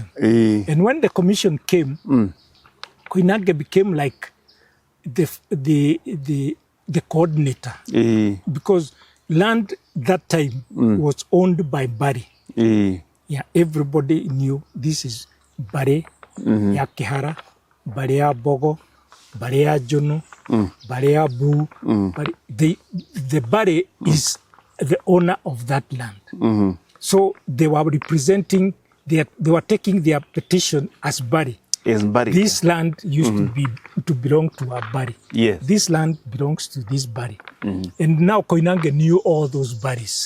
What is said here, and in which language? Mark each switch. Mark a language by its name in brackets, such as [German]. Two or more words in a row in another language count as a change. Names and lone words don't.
[English] And when the commission came, Koinange became like the coordinator, because land that time was owned by Bari. Yeah, everybody knew this is Bare, ya Kihara, Bare ya Bogo, Bare ya Jono, Bare ya Bu. The Bare is the owner of that land. So they were representing, they were taking their petition as Bari. This land used to belong to a Bari. Yes. This land belongs to this Bari. And now Koinange knew all those Baris.